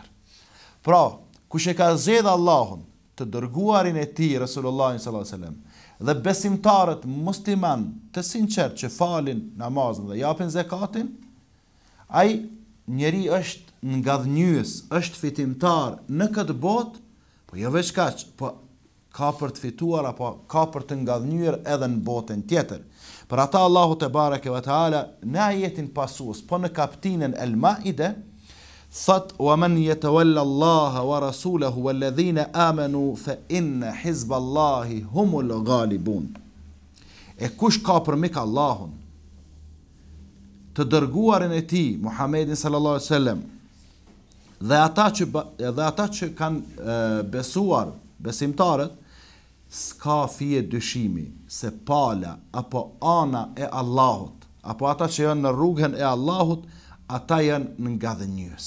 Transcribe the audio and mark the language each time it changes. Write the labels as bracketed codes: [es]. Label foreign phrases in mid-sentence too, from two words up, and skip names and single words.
[sq] Pra, kush e ka zgjedh Allahun, të dërguarin e tij Resulullahin [ar] صلى الله عليه وسلم, [sq] dhe besimtarët musliman të sinqert që falin namazin dhe japin zakatin, ai njeri është ngadhnjyes, është fitimtar në këtë botë, po jo veç kaq, po ka për të fituar apo ka për të ngadhnyer edhe në botën tjetër. Për ata Allahu [ar] تبارك وتعالى [sq] në ajetin pasues, po në kapitullin El-Maide thot: [ar] "ومن يتول الله ورسوله والذين آمنوا فإن حزب الله هم الغالبون." [sq] E kush ka për mik Allahun, të dërguarin e tij Muhammedin [ar] صلى الله عليه وسلم, [sq] dhe ata që kanë besuar, besimtarët, s'ka fije dyshimi se pala apo ana e Allahut, apo ata që janë në rrugën e Allahut, ata janë ngadhënjës.